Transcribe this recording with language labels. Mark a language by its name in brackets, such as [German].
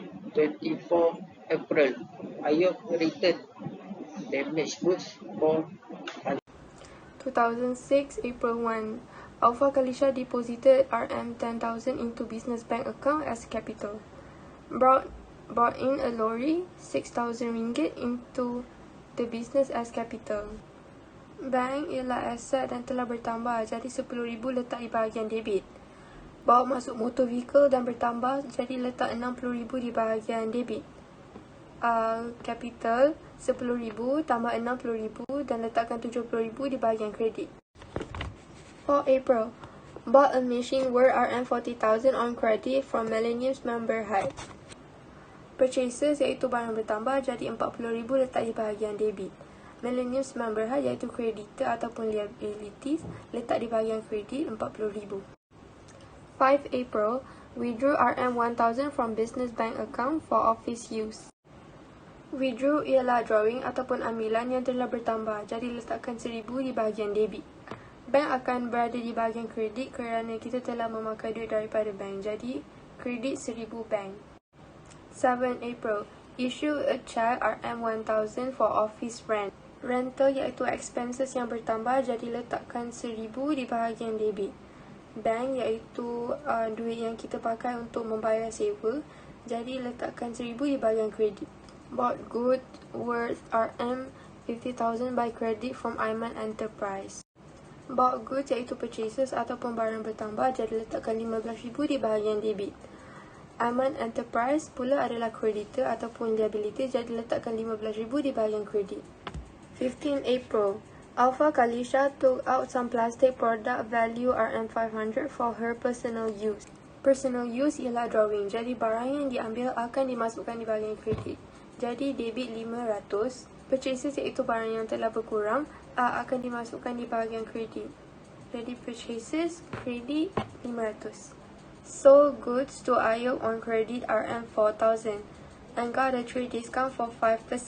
[English] 24 April, Ayub returned damaged goods for 2006 April 1, Alpha Kalisha deposited RM10,000 into business bank account as capital. Brought in a lorry 6,000 ringgit into the business as capital. [Malay] Bank ialah aset dan telah bertambah, jadi 10,000 letak di bahagian debit. Bawa masuk motor vehicle dan bertambah, jadi letak 60,000 di bahagian debit. Capital 10,000 tambah 60,000 dan letakkan 70,000 di bahagian kredit. [English] 4 April, bought a machine worth RM40,000 on credit from Millennium's member Berhad. [Malay] Purchases iaitu barang bertambah, jadi 40,000 letak di bahagian debit. Millennium's member Berhad iaitu creditor ataupun liabilities letak di bahagian kredit 40,000. [English] 5 April, withdrew RM1,000 from business bank account for office use. [Malay] Withdraw ialah drawing ataupun ambilan yang telah bertambah, jadi letakkan 1,000 di bahagian debit. Bank akan berada di bahagian kredit kerana kita telah memakai duit daripada bank, jadi kredit 1,000 bank. [English] 7 April, issue a check RM1,000 for office rent. [Malay] Rental iaitu expenses yang bertambah, jadi letakkan 1,000 di bahagian debit. Bank iaitu duit yang kita pakai untuk membayar sewa, jadi letakkan 1,000 di bahagian kredit. [English] Bought goods worth RM50,000 by credit from Aiman Enterprise. [Malay] Bought goods iaitu purchases ataupun barang bertambah, jadi letakkan 15,000 di bahagian debit. Aiman Enterprise pula adalah creditor ataupun liability, jadi letakkan 15,000 di bahagian kredit. [English] 15 April, Alpha Kalisha took out some plastic product value RM500 for her personal use. [Malay] Personal use ialah drawing, jadi barang yang diambil akan dimasukkan di bahagian kredit. Jadi debit 500, purchases iaitu barang yang telah berkurang akan dimasukkan di bahagian kredit. Jadi purchases, kredit 500. [English] Sold goods to Ayub on credit RM4,000 and got a trade discount for 5%.